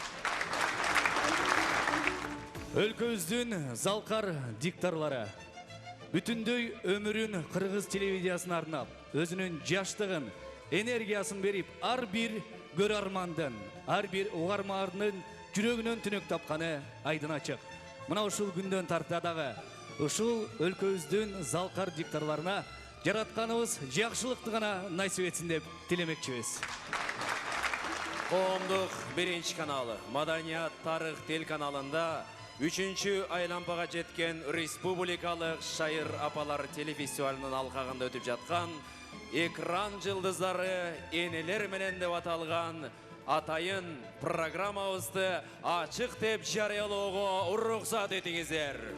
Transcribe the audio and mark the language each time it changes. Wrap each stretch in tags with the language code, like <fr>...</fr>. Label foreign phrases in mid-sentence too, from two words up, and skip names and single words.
<ky>Өлкөбүздүн залкар диктарлары бүтүндөй өмүрүн кыргыз телевизиясына арнап, өзүнүн жаштыгын, энергиясын берип, ар бир көрөрмандын, ар бир угармандын жүрөгүнөн түнөк тапканы айдын ачык. Мына ушул күндөн тарта дагы ушул өлкөбүздүн залкар диктарларына жаратканыбыз жакшылыкты гана насип этсин деп тилемекчибиз. Коомдук биринчи каналы, Маданият тарых телеканалында 3-чү айлампага жеткен республикалык шайыр апалар телефестивалынын алкагында өтүп жаткан экран жылдыздары энелер менен деп аталган атайын программабызды ачык деп жарыялоого уруксат этиңиздер.</ky>